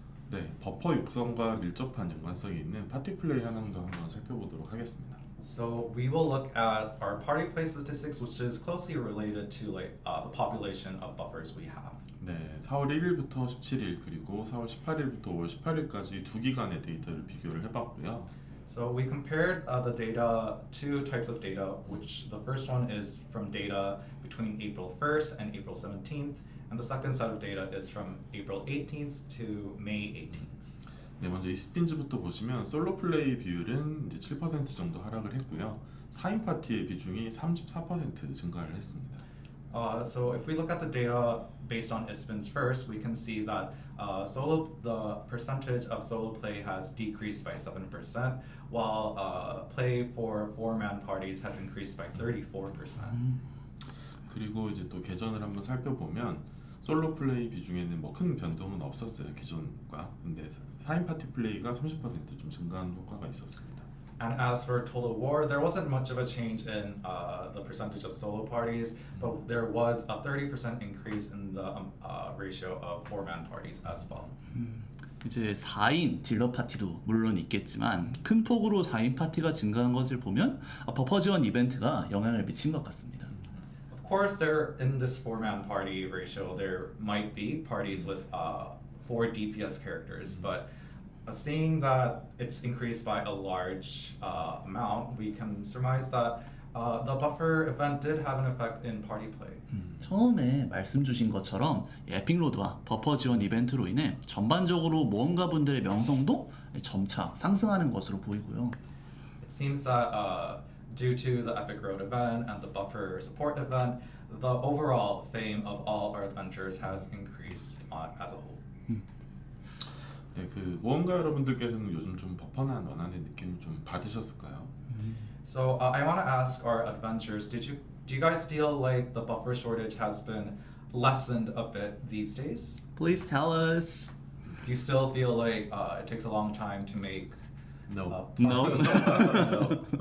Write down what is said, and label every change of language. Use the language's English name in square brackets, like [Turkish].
[Korean] 네, 버퍼 육성과 밀접한 연관성이 있는 파티 플레이 현황도 한번 살펴보도록 하겠습니다. [English] So we will look at our party play statistics, which is closely related to like the population of buffers we have. [Korean] 네, 4월 1일부터 17일 그리고 4월 18일부터 5월 18일까지 두 기간의 데이터를 비교를 해봤고요. [English] So we compared the data, two types of data, which the first one is from data between April 1st and April 17th, and the second set of data is from April 18th to May 18th. [Korean] 네, 먼저 e스핀즈부터 보시면 솔로 플레이 비율은 이제 7% 정도 하락을 했고요. 4인 파티의 비중이 34% 증가를 했습니다. [English] So if we look at the data based on eSpins first, we can see that the percentage of solo play has decreased by 7%, while play for 4-man parties has increased by 34%. [Korean] 그리고 이제 또 개전을 한번 살펴보면 솔로 플레이 비중에는 뭐 큰 변동은 없었어요, 기존과. 근데 4인 파티 플레이가 30% 좀 증가한 효과가 있었습니다. [English] And as for Total War, there wasn't much of a change in the percentage of solo parties, but there was a 30% increase in the ratio of 4-man parties as well. [Korean] 이제 4인 딜러 파티도 물론 있겠지만 큰 폭으로 4인 파티가 증가한 것을 보면 버퍼 지원 이벤트가 영향을 미친 것 같습니다. [English] Of course, there in this 4-man party ratio, there might be parties with 4 DPS characters, but seeing that it's increased by a large amount, we can surmise that the buffer event did have an effect in party play. [Korean] 처음에 말씀 주신 것처럼 에픽로드와 버퍼 지원 이벤트로 인해 전반적으로 모험가분들의 명성도 점차 상승하는 것으로 보이고요. [English] It seems that due to the Epic Road event and the buffer support event, the overall fame of all our adventures has increased as a whole. [Korean] 네, 그 모험가 여러분들께서는 요즘 좀 버퍼나 원하는 느낌 좀 받으셨을까요? [English] So I want to ask our adventures, do you guys feel like the buffer shortage has been lessened a bit these days? Please tell us. Do you still feel like it takes a long time to make No. No. No.